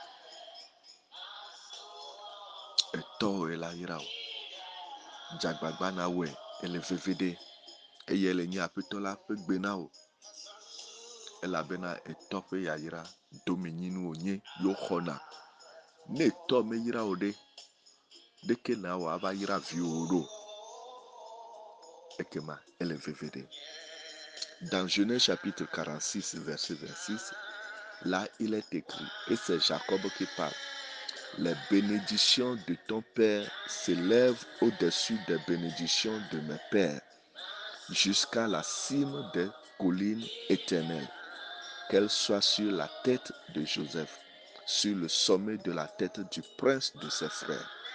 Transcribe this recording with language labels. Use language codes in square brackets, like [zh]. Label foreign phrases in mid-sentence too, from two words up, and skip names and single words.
[ee] etɔwoe la yra o dzagbagba na wɔe ele veve ɖe eye ele nye aƒetɔ la ƒe gbe na wo elabena etɔ ƒe yayra domenyinu wònye yewo xɔna ne etɔ meyra o ɖe ɖeke na wò ava yra viwo ɖo ekema ele veve ɖe. [fr] Dans Genèse chapitre 46 verset 26 là il est écrit et c'est Jacob qui parle. Les bénédictions de ton père s'élèvent au-dessus des bénédictions de mes pères jusqu'à la cime des collines éternelles, qu'elles soient sur la tête de Joseph, sur le sommet de la tête du prince de ses frères.